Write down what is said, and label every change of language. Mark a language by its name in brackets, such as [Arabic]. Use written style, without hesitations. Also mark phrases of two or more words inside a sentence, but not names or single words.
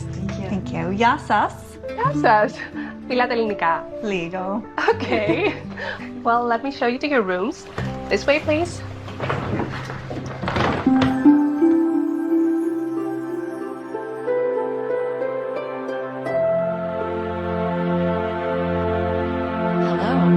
[English] Thank you. [Greek] Γεια σας. Γεια σας. Μιλάτε ελληνικά. Λίγο. [English] Okay. Well, let me show you to your rooms. This way, please. Hello.